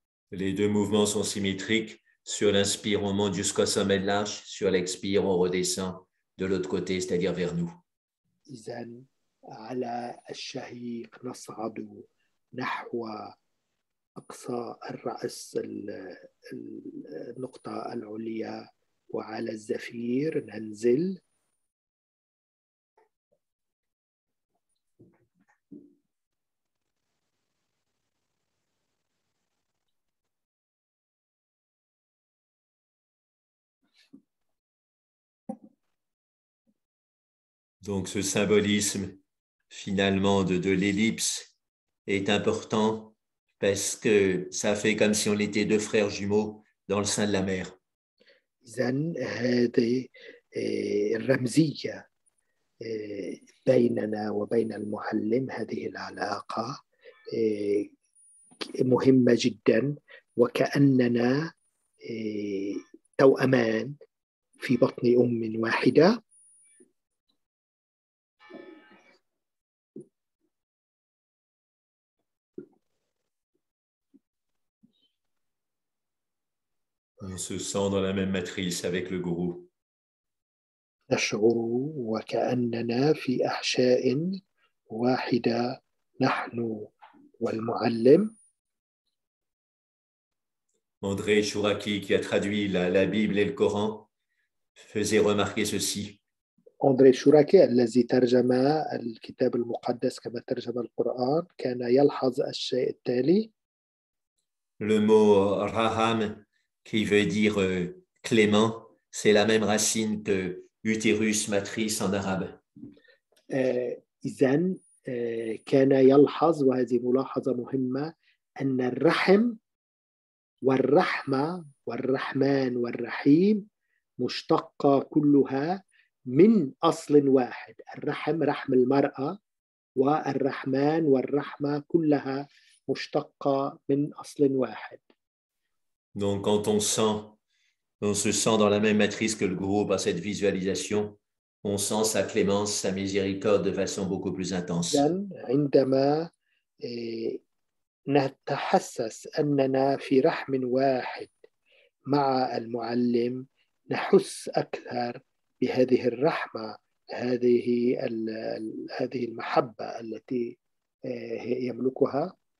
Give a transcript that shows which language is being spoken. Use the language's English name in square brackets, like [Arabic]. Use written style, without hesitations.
[French] Les deux mouvements sont symétriques. Sur l'inspire, on monte jusqu'au sommet de l'arche. Sur l'expire, on redescend de l'autre côté, c'est-à-dire vers nous. [Arabic] إذن على الشهيق نصعد نحو أقصى الرأس النقطة العليا وعلى الزفير ننزل. [French] Donc ce symbolisme finalement de l'ellipse est important parce que ça fait comme si on était deux frères jumeaux dans le sein de la mère. [Arabic] إذن هذه الرمزية بيننا وبين المعلم، هذه العلاقة مهمة جدا، وكأننا توأمان في بطن أم واحدة. [French] On se sent dans la même matrice avec le gourou. [Arabic] نشعر وكأننا في أحشاء واحدة نحن والمعلم. [French] André Chouraki, qui a traduit la Bible et le Coran, faisait remarquer ceci. [Arabic] أندري شوراكي الذي ترجم الكتاب المقدس كما ترجم القرآن كان يلحظ الشيء التالي. [French] Le mot raham, qui veut dire clément, c'est la même racine que utérus, matrice en arabe. [Arabic] إذن كان يلحظ، وهذه ملاحظة مهمة، أن الرحم والرحمة والرحمن والرحيم مشتقة كلها من أصل واحد. الرحم رحم المرأة، والرحمن والرحمة كلها مشتقة من أصل واحد. [French] Donc quand on se sent dans la même matrice que le gourou par cette visualisation, on sent sa clémence, sa miséricorde de façon beaucoup plus intense. [Arabic] عندما نتحسس أننا في رحم واحد مع المعلم نحس أكثر بهذه الرحمة، هذه المحبة التي يملكها.